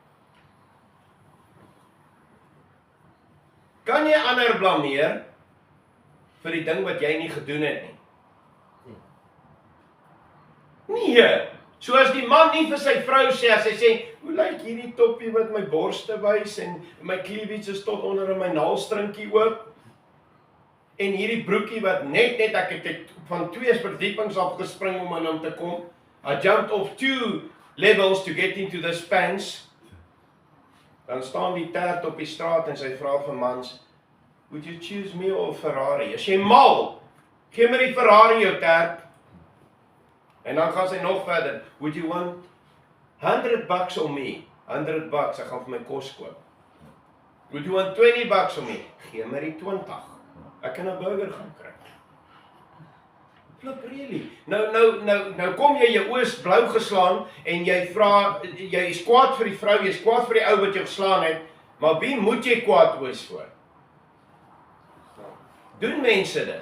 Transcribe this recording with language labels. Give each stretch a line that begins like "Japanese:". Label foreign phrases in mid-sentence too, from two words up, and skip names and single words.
Afrikaans: Kan jy ander blameer vir die ding wat jy nie gedoen het nie? Nee, so as die man nie vir sy vrou sê, as hy sê, hoe lyk hierdie toppie wat my borste wys, en my cleavage is tot onder in my naalstrinkie oop, en hierdie broekie wat net ek het van 2 verdiepings af gespring om aan hom te kom.
English: I jumped off 2 levels to get into this pants.
Afrikaans: Dan staan die tert op die straat en sy vra vir mans,
English: would you choose me or Ferrari?
Afrikaans: As jy mal, gee my die Ferrari jou tert. En dan gaan sy nog verder,
English: would you want $100 on me?
Afrikaans: $100, ek gaan vir my kos koop.
English: Would you want $20 on me?
Afrikaans: Gee my die 20. Ek kan 'n burger gaan kry.
English: Flip really.
Afrikaans: Nou kom jy jou oë blou geslaan en jy vra, jy is kwaad vir die vrou, jy is kwaad vir die ou wat jou geslaan het, maar wie moet jy kwaad wees voor? Doen mense dit?